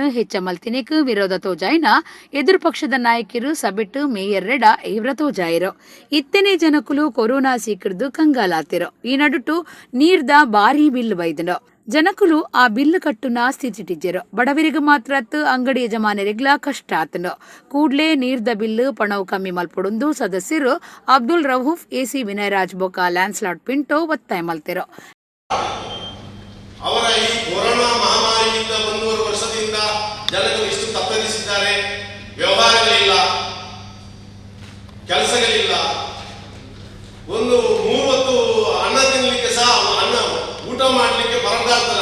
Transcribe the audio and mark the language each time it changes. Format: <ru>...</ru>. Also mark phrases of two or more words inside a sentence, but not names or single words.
<tcy>ಹೆಚ್ಚ ಮಲ್ತಿನೆಕ್ ವಿರೋಧ ತೋಜಾಯಿನ ಎದುರು ಪಕ್ಷದ ನಾಯಕರು ಸಭೆಟ್ಟು ಮೇಯರ್ ರೆಡ ಇವ್ರ ತೋಜಾಯಿರು ಇತ್ತನೇ ಜನಕುಲು ಕೊರೋನಾ ಸೀಕರ್ದು ಕಂಗಾಲಾತಿರು ಈ ನಡುಟು ನೀರ್ದ ಭಾರಿ ಬಿಲ್ ಬೈದಂಡು ಜನಕುಲು ಆ ಬಿಲ್ ಕಟ್ಟುನ ಸ್ಥಿತಿಟ್ಟಿಜ್ಜರು ಬಡವರಿಗೆ ಮಾತ್ರ ಅಂಗಡಿ ಯಜಮಾನರಿಗ್ಲ ಕಷ್ಟ ಆತನು ಕೂಡ್ಲೇ ನೀರ್ದ ಬಿಲ್ ಪಣವು ಕಮ್ಮಿ ಮಲ್ಪಡೊಂದು ಸದಸ್ಯರು ಅಬ್ದುಲ್ ರೌಫ್, ಎಸಿ ವಿನಯರಾಜ್ ಬೊಕ ಲ್ಯಾನ್ಸ್ಲಾಟ್ ಪಿಂಟೋ ಒತ್ತಾಯ ಮಲ್ತೆರು.</tcy> <kn>ಅವರ ಈ ಕೊರೋನಾ ಮಹಾಮಾರಿಯಿಂದ 1.5 ವರ್ಷದಿಂದ ಜನರು ಎಷ್ಟು ತತ್ತರಿಸಿದ್ದಾರೆ. ವ್ಯವಹಾರಗಳಿಲ್ಲ, ಕೆಲಸಗಳಿಲ್ಲ, ಒಂದು 3 ಹೊತ್ತು ಅನ್ನ ತಿನ್ನಲಿಕ್ಕೆ ಸಹ ಊಟ ಮಾಡಲಿಕ್ಕೆ ಪರದಾಡ್ತಾರೆ.</kn>